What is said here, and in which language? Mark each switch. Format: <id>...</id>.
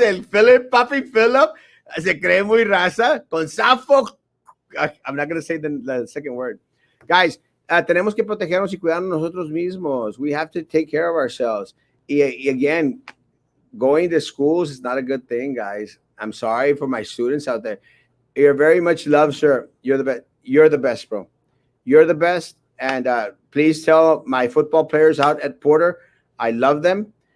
<es>El Papi Philip se cree muy raza. Con zafo.</es> <en>I'm not going to say the second word.</en> <es>Guys, tenemos que protegernos y cuidarnos nosotros mismos.</es> <en>We have to take care of ourselves. Y again, going to schools is not a good thing, guys. I'm sorry for my students out there. You're very much loved, sir. You're the best. You're the best, bro. You're the best. And please tell my football players out at Porter, I love them.</en>